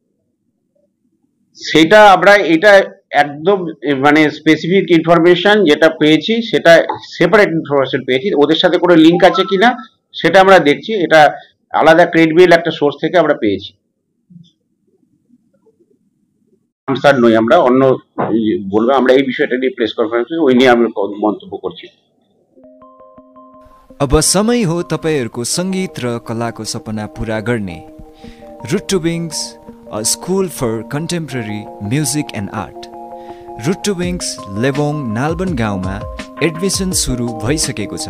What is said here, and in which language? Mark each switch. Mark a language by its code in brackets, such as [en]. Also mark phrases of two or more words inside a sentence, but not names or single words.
[bn] সেটা আমরা এটা একদম মানে [en] specific information [bn] যেটা পেয়েছি, সেটা [en] separate information [bn] পেয়েছি, ওদের সাথে কোনো লিঙ্ক আছে কিনা সেটা আমরা দেখছি। এটা আলাদা ক্রেডিবল একটা সোর্স থেকে আমরা পেয়েছি। আনসার নই, আমরা অন্য বলবো, আমরা এই বিষয়টা নিয়ে [en] press conference [bn] ওই নিয়ে আমরা মন্তব্য করছি। [ne] अब समय हो तपाईहरुको संगीत र कलाको सपना पूरा गर्ने। [en] Root to Wings, a school for contemporary music and art. [ne] रुट टु विङ्स लेबोङ नालबन गाउँमा एडमिसन सुरु भइसकेको छ।